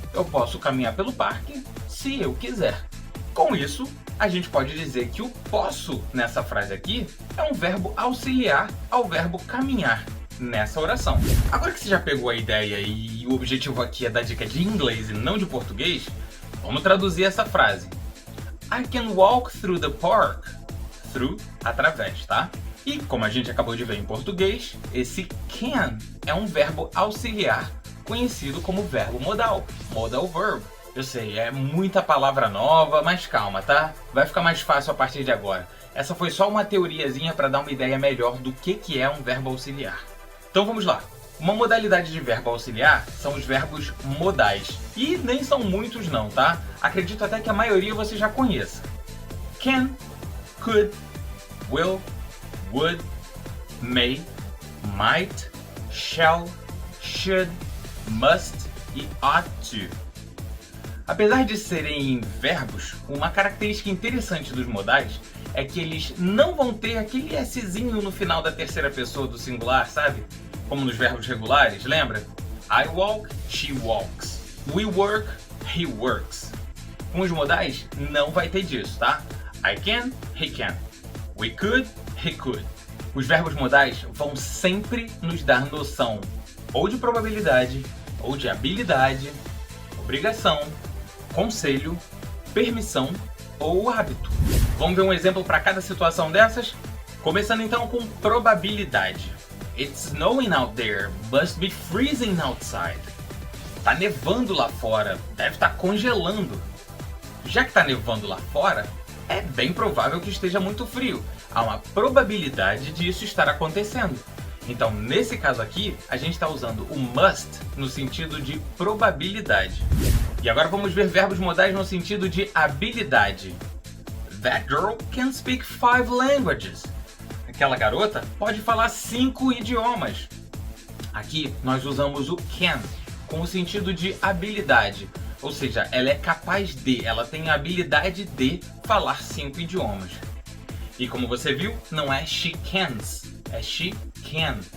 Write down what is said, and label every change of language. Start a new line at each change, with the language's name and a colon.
Portuguese: Eu posso caminhar pelo parque se eu quiser. Com isso, a gente pode dizer que o posso nessa frase aqui é um verbo auxiliar ao verbo caminhar nessa oração. Agora que você já pegou a ideia e o objetivo aqui é dar dica de inglês e não de português, vamos traduzir essa frase.
English: I can walk through the park.
Portuguese: Through, através, tá? E como a gente acabou de ver em português, esse can é um verbo auxiliar conhecido como verbo modal, modal verb. Eu sei, é muita palavra nova, mas calma, tá? Vai ficar mais fácil a partir de agora. Essa foi só uma teoriazinha para dar uma ideia melhor do que é um verbo auxiliar. Então vamos lá. Uma modalidade de verbo auxiliar são os verbos modais. E nem são muitos não, tá? Acredito até que a maioria você já conheça.
English: Can, could, will, would, may, might, shall, should, must e ought to.
Portuguese: Apesar de serem verbos, uma característica interessante dos modais é que eles não vão ter aquele Szinho no final da terceira pessoa do singular, sabe? Como nos verbos regulares, lembra?
English: I walk, she walks. We work, he works.
Portuguese: Com os modais, não vai ter disso, tá?
English: I can, he can. We could, he could.
Portuguese: Os verbos modais vão sempre nos dar noção ou de probabilidade, ou de habilidade, obrigação, conselho, permissão ou hábito. Vamos ver um exemplo para cada situação dessas? Começando então com probabilidade.
English: It's snowing out there, must be freezing outside.
Portuguese: Tá nevando lá fora, deve estar congelando. Já que tá nevando lá fora, é bem provável que esteja muito frio. Há uma probabilidade disso estar acontecendo. Então, nesse caso aqui, a gente está usando o must no sentido de probabilidade. E agora vamos ver verbos modais no sentido de habilidade.
English: That girl can speak 5 languages.
Portuguese: Aquela garota pode falar 5 idiomas. Aqui nós usamos o can com o sentido de habilidade. Ou seja, ela é capaz de, ela tem a habilidade de falar 5 idiomas. E como você viu, não é
English: she cans,
Portuguese: é
English: she can.